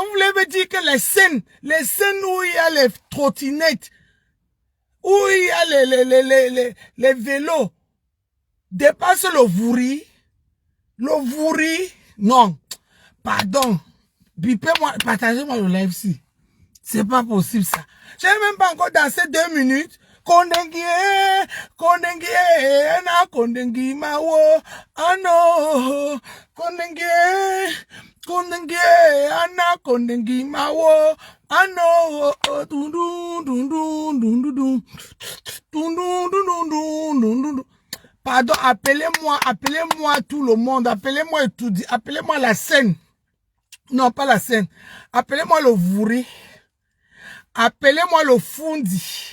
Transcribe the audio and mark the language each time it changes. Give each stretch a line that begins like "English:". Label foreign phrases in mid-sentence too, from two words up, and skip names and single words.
French: Vous voulez me dire que les scènes où il y a les trottinettes, où il y a les vélos, dépassent le Vouri? Le Vouri? Non. Pardon. Bipez-moi, partagez-moi le live ici. C'est pas possible ça. J'ai même pas encore dansé 2 minutes.
Duala: Kondengi mawo ano kondengi mawo ano
French: pardon, appelez-moi tout le monde, appelez-moi étudiant, appelez-moi la Seine. Non, pas la Seine. Appelez-moi le Vouri. Appelez-moi le Fundi.